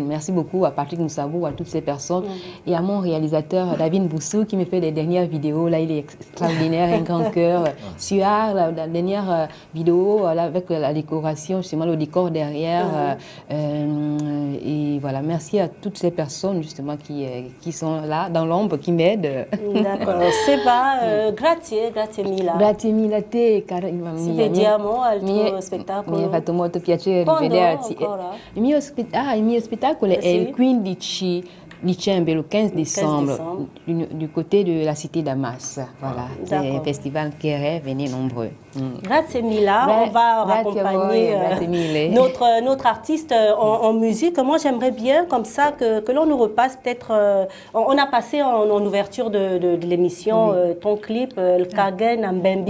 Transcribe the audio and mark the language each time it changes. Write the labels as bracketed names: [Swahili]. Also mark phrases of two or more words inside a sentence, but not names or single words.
[French] Merci beaucoup à Patrick Moussabou, à toutes ces personnes. Et à mon réalisateur David Boussou qui me fait les dernières vidéos. Là, il est extraordinaire, un grand cœur. Suard, la dernière vidéo là, avec la décoration, justement le décor derrière. Et voilà, merci à toutes ces personnes justement qui sont là dans l'ombre, qui m'aident. D'accord. [Italian] Seba, grazie mille. Grazie mille a te, cara. Si vediamo al tuo spettacolo. Mi ha fatto molto piacere rivederti. Il mio spettacolo è il 15 dicembre, [French] le 15 décembre, du côté de la cité d'Amas. Voilà, c'est un festival qui est venu nombreux. [Italian] Grazie mille. [French] On va accompagner notre artiste en musique. Moi, j'aimerais bien comme ça que l'on nous repasse peut-être... on a passé en ouverture de l'émission ton clip, le Kagen Mbembi.